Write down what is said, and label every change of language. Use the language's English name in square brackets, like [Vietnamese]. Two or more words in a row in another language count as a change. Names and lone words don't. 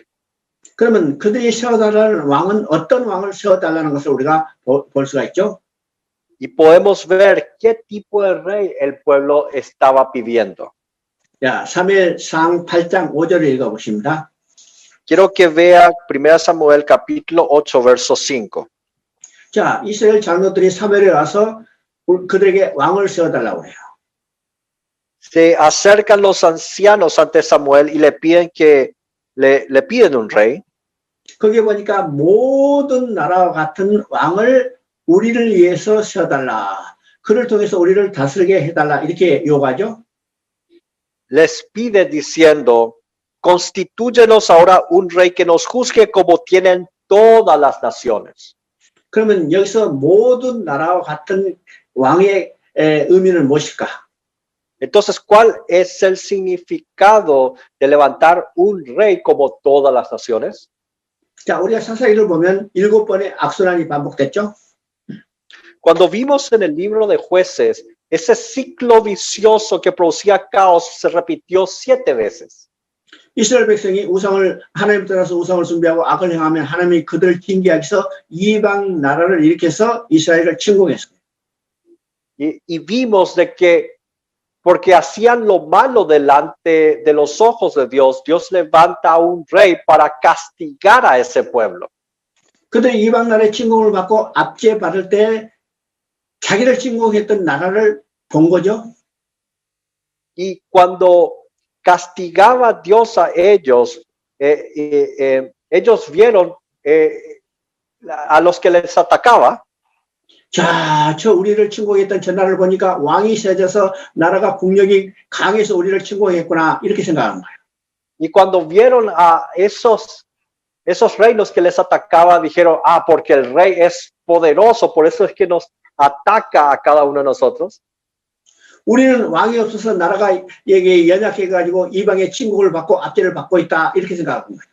[Korean] 그러면 그들이 세워달라는 왕은 어떤 왕을 세워달라는 것을 우리가 볼 수가 있죠. [Spanish] Y podemos ver qué tipo de rey el pueblo estaba pidiendo. [Korean] 자, 사무엘상 8장 5절을 읽어보십니다. [Spanish] Quiero que vea 1 Samuel capítulo 8, verso 5. [Korean] 자, 이스라엘 장로들이 사무엘에 와서 그들에게 왕을 세워달라고 해요. [Spanish] Se acercan los ancianos ante Samuel y le piden que le piden un rey. [Korean] 거기에 보니까 모든 나라와 같은 왕을 우리를 위해서 세워달라. 그를 통해서 우리를 다스리게 해달라. 이렇게 요구하죠. [Spanish] Les pide diciendo, constitúyenos ahora un rey que nos juzgue como tienen todas las naciones. [Korean] 그러면 여기서 모든 나라와 같은 왕의 의미는 무엇일까? [Spanish] Entonces, ¿cuál es el significado de levantar un rey como todas las naciones? [Korean] 자, 우리가 사사기를 보면 7번의 악순환이 반복됐죠. [Spanish] Cuando vimos en el libro de Jueces, ese ciclo vicioso que producía caos se repitió 7 veces. [Korean] 이스라엘 백성이 우상을 하나님 따라서 우상을 숭배하고 악을 행하면 하나님이 그들을 징계하기 위해서 이방 나라를 일으켜서 이스라엘을 침공했어요. [Spanish] Y vimos de que porque hacían lo malo delante de los ojos de Dios, Dios levanta a un rey para castigar a ese pueblo. [Korean] 그들이 이방 나라의 침공을 받고 압제 받을 때 자기를 침공했던 나라를 본 거죠. [Spanish] Y cuando castigaba Dios a ellos, ellos vieron a los que les atacaba. [Korean] 자, 저 우리를 침공했던 저 나라를 보니까 왕이 세져서 나라가 국력이 강해서 우리를 침공했구나 이렇게 생각하는 거예요. [Spanish] Y cuando vieron a esos reinos que les atacaba, dijeron, porque el rey es poderoso, por eso es que nos ataca a cada uno de nosotros. [Korean] 우리는 왕이 없어서 나라가 여기 연약해가지고 이방의 침공을 받고 압제를 받고 있다 이렇게 생각하는 거예요.